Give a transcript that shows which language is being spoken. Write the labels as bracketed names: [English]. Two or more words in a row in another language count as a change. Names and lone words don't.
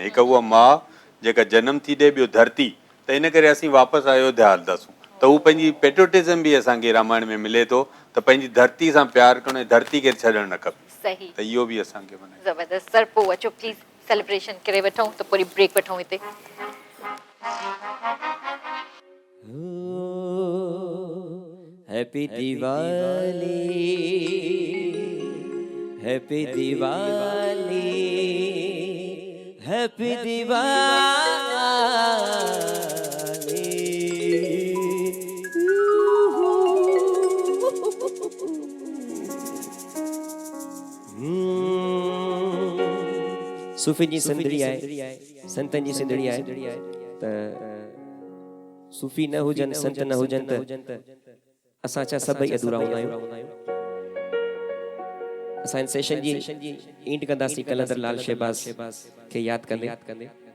[Sindhi] हिकु उहा माउ जेका जनम थी ॾे, ॿियो धरती, त इन करे असीं वापसि अयोध्या हलंदासीं। त उहो पंहिंजी पेट्रियोटिज़म बि असांखे रामायण में मिले थो त पंहिंजी धरती सां प्यारु करणु ऐं धरती खे छॾणु न खपे। सही, त इहो बि असांखे माना ज़बरदस्त। सर पोइ अचो प्लीज़ सेलिब्रेशन करे वठूं, त पूरी ब्रेक वठूं हिते। [English] Happy Diwali, Happy Diwali, Happy Sufi [Sindhi] जी सिंधड़ी आहे, संतनि जी सिंधड़ी आहे त सूफ़ी न हुजनि, संत न हुजनि त असां छा सभई अधूरा हूंदा आहियूं। असां इन सेशन जी ईंट कंदासीं कलंदर लाल शहबाज़ खे यादि कंदे।